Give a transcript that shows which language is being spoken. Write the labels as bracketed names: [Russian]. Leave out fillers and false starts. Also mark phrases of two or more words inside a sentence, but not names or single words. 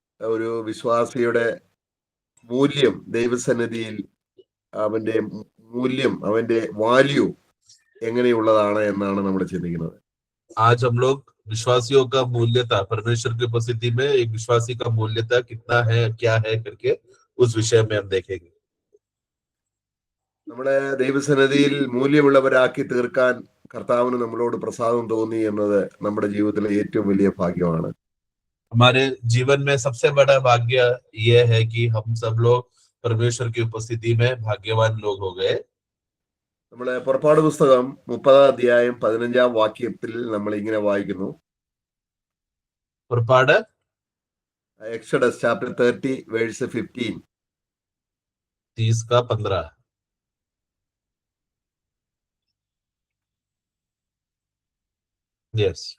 [Malayalam] ഒരു വിശ്വാസിയുടെ മൂല്യം ദൈവസന്നിധിയിൽ അവന്റെ മൂല്യം, അവന്റെ വാല്യൂ എങ്ങനെയുള്ളതാണ് എന്നാണ് നമ്മൾ ചിന്തിക്കുന്നത്. [Hindi] आज हम लोग विश्वासियों का मूल्यता, परमेश्वर की उपस्थिति में एक विश्वासी का मूल्यता कितना है, क्या है करके उस विषय में हम देखेंगे. [Malayalam] നമ്മളെ ദൈവസന്നിധിയിൽ മൂല്യമുള്ളവരാക്കി തീർക്കാൻ കർത്താവിന് നമ്മളോട് പ്രസാദം തോന്നി എന്നത് നമ്മുടെ ജീവിതത്തിലെ ഏറ്റവും വലിയ ഭാഗ്യമാണ്. [Hindi] हमारे जीवन में सबसे बड़ा भाग्य यह है कि हम सब लोग परमेश्वर की उपस्थिति में भाग्यवान लोग हो गए. [Malayalam] നമ്മളെ പുറപ്പാട് പുസ്തകം 30-ാം അധ്യായം 15-ാം വാക്യത്തിൽ നമ്മൾ ഇങ്ങനെ വായിക്കുന്നു. പുറപ്പാട് [English] Exodus Chapter 30 Verse 15. 30:15. Yes.